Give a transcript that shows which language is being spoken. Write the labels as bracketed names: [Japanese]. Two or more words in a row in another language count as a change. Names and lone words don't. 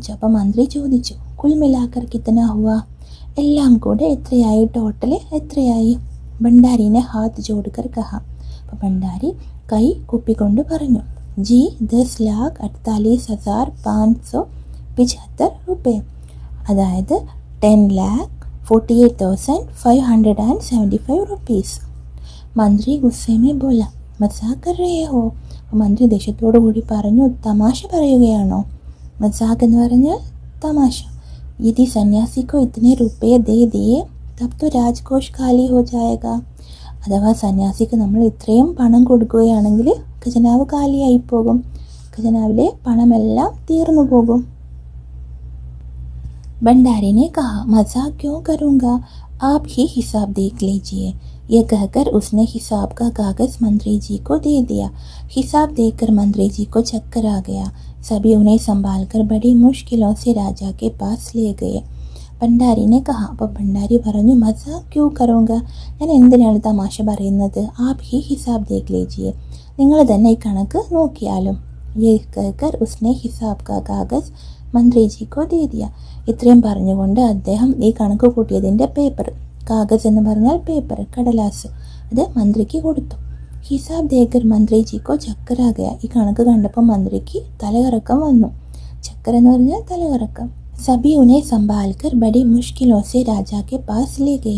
[Malayalam] അപ്പോൾ മന്ത്രി ചോദിച്ചു, [Hindi] कुल मिलाकर कितना हुआ, [Malayalam] എല്ലാം കൂടെ എത്രയായി? ടോട്ടൽ എത്രയായി? [Hindi] भंडारी ने हाथ जोड़कर कहा. [Malayalam] അപ്പോൾ ഭണ്ഡാരി കൈ കുപ്പിക്കൊണ്ട് പറഞ്ഞു, ജി 10,48,575 रुपये, അതായത് 10,48,575 रुपीस. [Hindi] मंत्री गुस्से में बोला, मजाक कर रहे हो? [Malayalam] मंत्री ദേഷ്യത്തോടു കൂടി പറഞ്ഞു, തമാശ പറയുകയാണോ? മസാക്ക് എന്ന് പറഞ്ഞാൽ തമാശ. [Hindi] यदि सन्यासी को इतने रुपये दे दिए तब तो राजकोष खाली हो जाएगा. [Malayalam] അഥവാ സന്യാസിക്ക് നമ്മൾ ഇത്രയും പണം കൊടുക്കുകയാണെങ്കിൽ ഖജനാവ് കാലിയായി പോകും, ഖജനാവിലെ പണമെല്ലാം തീർന്നു പോകും. [Hindi] भंडारी ने कहा, मजाक क्यों करूँगा, आप ही हिसाब देख लीजिए. यह कहकर उसने हिसाब का कागज़ मंत्री जी को दे दिया. हिसाब देखकर मंत्री जी को चक्कर आ गया. सभी उन्हें संभालकर बड़ी मुश्किलों से राजा के पास ले गए. भंडारी ने कहा. [Malayalam] അപ്പോൾ ഭണ്ഡാരി പറഞ്ഞു, [Hindi] मजाक क्यों करूँगा, [Malayalam] ഞാൻ എന്തിനാണ് തമാശ പറയുന്നത്? [Hindi] आप ही हिसाब देख लीजिए, [Malayalam] നിങ്ങൾ തന്നെ ഈ കണക്ക് നോക്കിയാലും. [Hindi] ये कहकर उसने हिसाब का कागज़ मंत्री जी को दे दिया. [Malayalam] ഇത്രയും പറഞ്ഞുകൊണ്ട് അദ്ദേഹം ഈ കണക്ക് കൂട്ടിയതിൻ്റെ പേപ്പർ, കാഗസ് എന്ന് പറഞ്ഞാൽ പേപ്പർ, കടലാസ്, അത് മന്ത്രിക്ക് കൊടുത്തു. [Hindi] हिसाब देखकर मंत्री जी को चक्कर आ गया. [Malayalam] ഈ കണക്ക് കണ്ടപ്പോൾ മന്ത്രിക്ക് തലകറക്കം വന്നു. ചക്കർ എന്ന് പറഞ്ഞാൽ തലകറക്കം. [Hindi] सभी उन्हें संभालकर बड़ी मुश्किलों से राजा के पास ले गए.